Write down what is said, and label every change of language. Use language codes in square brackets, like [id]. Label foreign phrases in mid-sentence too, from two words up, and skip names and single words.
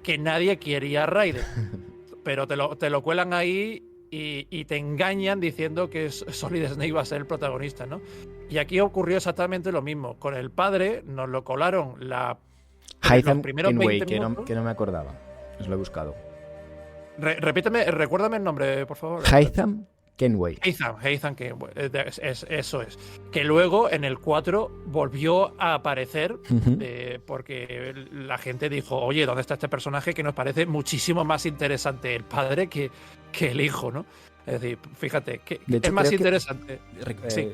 [es] Que nadie quería a Raiden. Pero te lo cuelan ahí y te engañan diciendo que Solid Snake va a ser el protagonista, ¿no? Y aquí ocurrió exactamente lo mismo. Con el padre nos lo colaron los Hytham primeros Kenway, 20 minutos. que no me acordaba. Os lo he buscado. Recuérdame el nombre, por favor. Hytham Kenway. Hytham, que eso es. Que luego en el 4 volvió a aparecer porque la gente dijo, oye, ¿dónde está este personaje que nos parece muchísimo más interesante el padre que el hijo, ¿no? Es decir, fíjate, que De hecho, es más creo que- interesante. Sí.